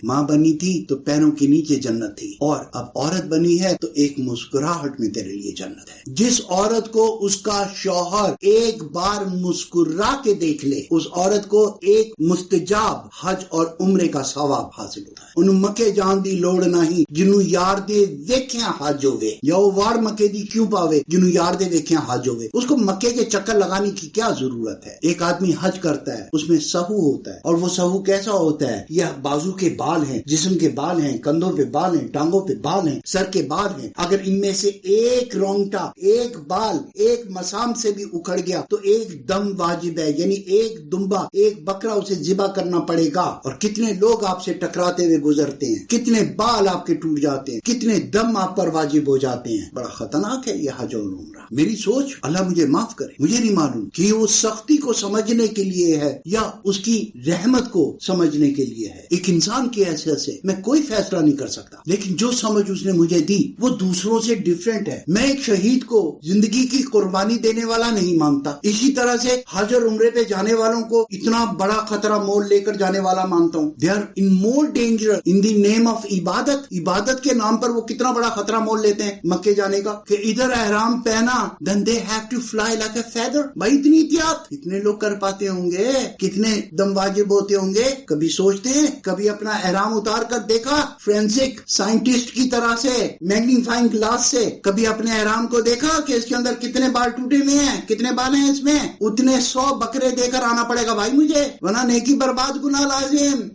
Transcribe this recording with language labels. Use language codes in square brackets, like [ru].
[ur] ماں بنی تھی تو پیروں کے نیچے جنت تھی, اور اب عورت بنی ہے تو ایک مسکراہٹ میں تیرے لیے جنت ہے. جس عورت کو اس کا شوہر ایک بار مسکرا کے دیکھ لے, اس عورت کو ایک مستجاب حج اور عمرے کا ثواب حاصل ہوتا ہے. [pa] انہوں مکے جان دی لوڑ نہیں جنوں یار دے ویکھیاں حج ہوئے, یا وہ وار مکے دی کیوں پاوے جنوں یار دے ویکھیاں حج ہوئے. [ur] اس کو مکے کے چکر لگانے کی کیا ضرورت ہے؟ ایک آدمی حج کرتا ہے, اس میں سہو ہوتا ہے, اور وہ سہو کیسا ہوتا ہے؟ یہ بازو کے بال ہیں, جسم کے بال ہیں, کندھوں پہ بال ہیں, ٹانگوں پہ بال ہیں, سر کے بال ہیں. اگر ان میں سے ایک رونگٹا, ایک بال, ایک مسام سے بھی اکھڑ گیا تو ایک دم واجب ہے, یعنی ایک دمبا, ایک بکرا اسے ذبح کرنا پڑے گا. اور کتنے لوگ آپ سے ٹکراتے ہوئے گزرتے ہیں, کتنے بال آپ کے ٹوٹ جاتے ہیں, کتنے دم آپ پر واجب ہو جاتے ہیں. بڑا خطرناک ہے یہ حج اور عمرہ. میری سوچ, اللہ مجھے معاف کرے, مجھے نہیں معلوم کہ وہ سختی کو سمجھنے کے لیے ہے یا اس کی رحمت کو سمجھنے کے لیے ہے. ایک انسان کی حیثیت سے میں کوئی فیصلہ نہیں کر سکتا, لیکن جو سمجھ اس نے مجھے دی وہ دوسروں سے ڈیفرنٹ ہے. میں ایک شہید کو زندگی کی قربانی دینے والا نہیں مانتا, اسی طرح سے حج اور عمرے پہ جانے والوں کو اتنا بڑا خطرہ مول لے کر جانے والا مانتا ہوں. [en] They are in more danger in the name of عبادت. [ur] عبادت کے نام پر وہ کتنا بڑا خطرہ مول لیتے ہیں مکے جانے کا, کہ ادھر احرام پہنا [en] then they have to fly like a feather. [ur] بھائی اتنی احتیاط کتنے لوگ کر پاتے ہوں گے, کتنے دم واجب ہوتے ہوں گے؟ کبھی سوچتے ہیں, کبھی اپنا احرام اتار کر دیکھا فورینسک سائنٹسٹ کی طرح سے, میگنیفائنگ گلاس سے, کبھی اپنے احرام کو دیکھا کہ اس کے اندر کتنے بال ٹوٹے ہوئے ہیں, کتنے بال ہیں اس میں؟ اتنے 100 بکرے دے کر آنا پڑے گا بھائی مجھے, ورنہ نیکی برباد گناہ لازم.